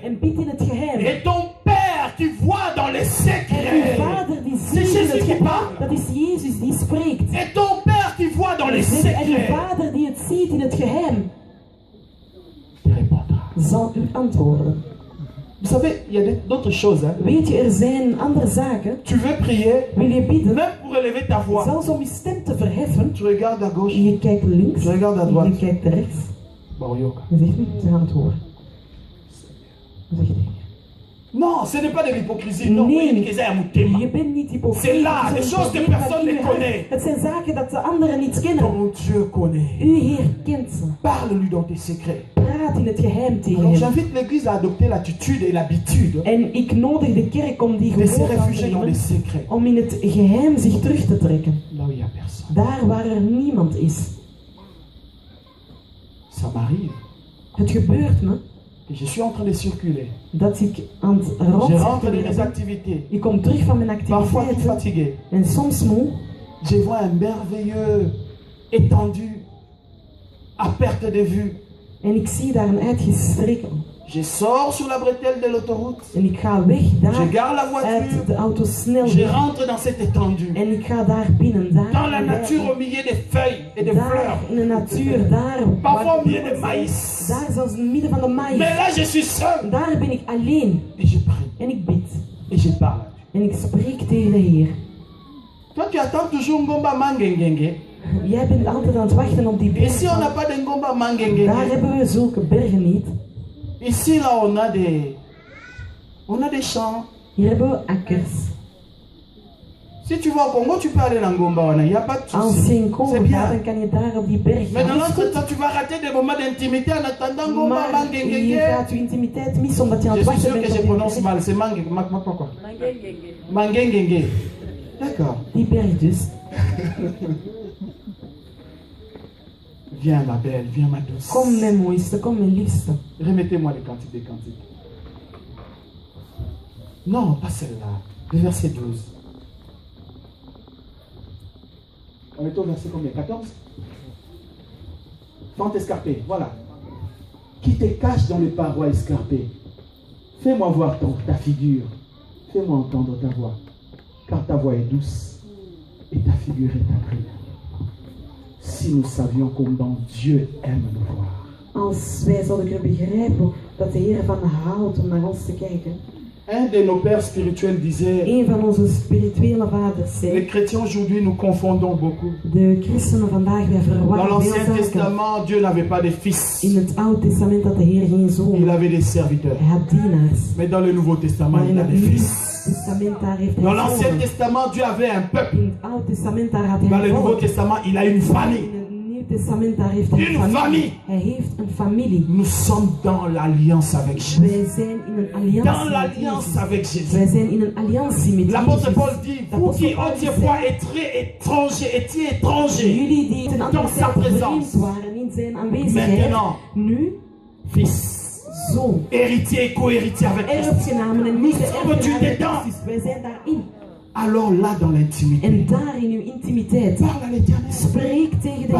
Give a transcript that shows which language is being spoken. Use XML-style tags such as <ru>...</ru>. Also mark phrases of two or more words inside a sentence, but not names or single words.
<fr>Et ton Père qui voit dans le secret. C'est Jésus qui parle. Et ton Père qui voit dans le secret. Te répondra. Vous savez, il y a d'autres choses. Hein?</fr> <nl>Weet je, zijn andere zaken.</nl> <fr>Tu veux prier,</fr> <nl>wil je bidden,</nl> <fr>même pour élever ta voix.</fr> <nl>Zelfs om je stem te verheffen.</nl> <fr>Tu regardes à gauche.</fr> <nl>Je kijkt links.</nl> <fr>Tu regardes à droite.</fr> <nl>Je kijkt rechts.</nl> <fr>Barioka.</fr> <nl>Je zegt, ze gaan het horen.</nl> <fr>Non, ce n'est pas de l'hypocrisie. Non, c'est là, des choses que personne ne connaît.</fr> <nl>Het zijn zaken dat de anderen niet kennen.</nl> <fr>Ton Dieu connaît.</fr> <nl>Uw Heer kent ze.</nl> <fr>Parle-lui dans tes secrets.</fr> <nl>Praat in het geheim tegen</nl> <fr>Alors</fr> <nl>hem.</nl> <fr>j'invite l'église à adopter l'attitude et l'habitude</fr> <nl>En ik nodig de kerk om die</nl> <fr>de se</fr> <nl>gewoonte aan te</nl> <fr>réfugier dans les</fr> <nl>nemen,</nl> <fr>secrets.</fr> <nl>om in het geheim zich terug te trekken.</nl> <fr>Là où il n'y a personne.</fr> <nl>Daar waar er niemand is.</nl> <fr>Ça m'arrive.</fr> <nl>Het gebeurt me</nl> <fr>Et je suis en train de circuler.</fr> <nl>dat ik aan het</nl> <fr>Je rentre dans mes</fr> <nl>rondcirculeren.</nl> <fr>activités.</fr> <nl>Ik kom terug van mijn</nl> <fr>Parfois tout</fr> <nl>activiteiten</nl> <fr>fatigué.</fr> <nl>en soms moe.</nl> <fr>Je vois un merveilleux étendu à perte de vue.</fr> <nl>En ik zie daar een uitgestreken.</nl> <fr>Je sors sur la bretelle de l'autoroute.</fr> <nl>En ik ga weg</nl> <fr>Je</fr> <nl>daar</nl> <fr>garde la</fr> <nl>uit</nl> <fr>voiture.</fr> <nl>de auto snel</nl> <fr>Je</fr> <nl>weg.</nl> <fr>rentre dans cette étendue.</fr> <nl>En ik ga daar binnen, daar,</nl> <fr>Dans la nature au milieu des feuilles et des</fr> <nl>daar</nl> <fr>fleurs.</fr> <nl>in de natuur, daar,</nl> <fr>Parfois</fr> <nl>waar</nl> <fr>au milieu</fr> <nl>bloemen</nl> <fr>de</fr> <nl>zijn.</nl> <fr>maïs.</fr> <nl>Daar zelfs in het midden van de</nl> <fr>Mais</fr> <nl>maïs.</nl> <fr>là je suis seul.</fr> <nl>Daar ben ik alleen</nl> <fr>Et je prie.</fr> <nl>en ik bid</nl> <fr>Et je parle.</fr> <nl>en ik spreek tegen de Heer.</nl> <fr>Toi tu attends toujours Ngomba Mangengenge.</fr> <nl>Jij bent altijd aan het wachten op die berg.</nl> <fr>Ici on n'a pas de Ngomba</fr> <nl>Daar</nl> <fr>Mangengenge.</fr> <nl>hebben we zulke bergen niet.</nl> <fr>Ici là on a des champs.</fr> <nl>Hier hebben we akkers.</nl> <fr>Si tu vas au Congo, tu peux aller dans Ngomba. Il n'y a pas de</fr> <nl>Als</nl> <fr>souci.</fr> <nl>je in Congo</nl> <fr>C'est</fr> <nl>gaat,</nl> <fr>bien.</fr> <nl>dan kan je daar op die berg</nl> <fr>Mais</fr> <nl>gaan.</nl> <fr>dans</fr> <nl>Dat is goed.</nl> <fr>l'entretemps, tu vas rater des moments d'intimité en attendant Ngomba</fr> <nl>Maar je</nl> <fr>Mangengenge.</fr> <nl>gaat je intimiteit missen omdat je aan</nl> <fr>Je</fr> <nl>het</nl> <fr>suis</fr> <nl>wachten</nl> <fr>sûr que</fr> <nl>bent</nl> <fr>je</fr> <nl>op die</nl> <fr>prononce</fr> <nl>berg.</nl> <fr>mal. C'est quoi? Mangengenge. D'accord.</fr> <nl>Die berg dus.</nl> <fr>Viens ma belle, viens ma douce.</fr> <nl>Kom mijn mooiste, kom mijn liefste.</nl> <fr>Remettez-moi les cantiques des cantiques. Non, pas celle-là. Le verset 12. On est au verset combien? 14? Fente escarpée, voilà. Qui te cache dans les parois escarpées. Fais-moi voir ta figure. Fais-moi entendre ta voix. Car ta voix est douce et ta figure est agréable. Si nous savions comment Dieu aime nous voir.</fr> <nl>Als wij zouden kunnen begrijpen dat de Heer van houdt om naar ons te kijken.</nl> <fr>Un de nos pères spirituels disait,</fr> <nl>Een van onze spirituele vaders</nl> <fr>les</fr> <nl>zei,</nl> <fr>chrétiens aujourd'hui nous confondons beaucoup.</fr> <nl>de christenen vandaag, wij</nl> <fr>Dans</fr> <nl>verwarren veel</nl> <fr>l'Ancien</fr> <nl>zaken.</nl> <fr>Testament, Dieu n'avait pas de fils.</fr> <nl>In het Oude Testament had de Heer geen zoon.</nl> <fr>Il avait des serviteurs.</fr> <nl>Hij had dienaars.</nl> <fr>Mais dans le Nouveau Testament,</fr> <nl>Maar in</nl> <fr>il a</fr> <nl>het</nl> <fr>des</fr> <nl>Nieuwe</nl> <fr>fils.</fr> <nl>Testament daar heeft</nl> <fr>Dans</fr> <nl>hij</nl> <fr>l'Ancien</fr> <nl>zonen.</nl> <fr>Testament, Dieu avait un peuple.</fr> <nl>In het Oude Testament daar had hij</nl> <fr>Dans le</fr> <nl>een</nl> <fr>Nouveau</fr> <nl>volk.</nl> <fr>Testament, il a une famille.</fr> <nl>In het Nieuwe Testament daar heeft hij</nl> <fr>Une</fr> <nl>een familie.</nl> <fr>famille.</fr> <nl>Hij heeft een familie. Nous sommes dans l'alliance avec Jésus. Wij zijn in een alliantie</nl> <fr>Dans</fr> <nl>met</nl> <fr>l'alliance</fr> <nl>Jezus.</nl> <fr>avec Jésus.</fr> <nl>Wij zijn in een alliantie met</nl> <fr>L'apôtre</fr> <nl>Jezus.</nl> <fr>Paul dit, vous qui autrefois étiez étrangers</fr> <nl>Jullie die ten andere</nl> <fr>dans sa</fr> <nl>tijd</nl> <fr>présence.</fr> <nl>vreemd waren in zijn aanwezigheid,</nl> <fr>Maintenant,</fr> <nl>nu</nl> <fr>fils,</fr> <nl>zoon.</nl> <fr>héritier et co-héritier avec Christ.</fr> <nl>Erfgenamen en</nl> <fr>Nous</fr> <nl>niet de</nl> <fr>sommes</fr> <nl>erfgenamen</nl> <fr>dedans.</fr> <nl>Christus. Wij zijn daarin.</nl> <fr>Alors là, dans l'intimité,</fr> <nl>En daar in uw intimiteit,</nl> <fr>parle à l'Éternel.</fr> <nl>spreek tegen de</nl>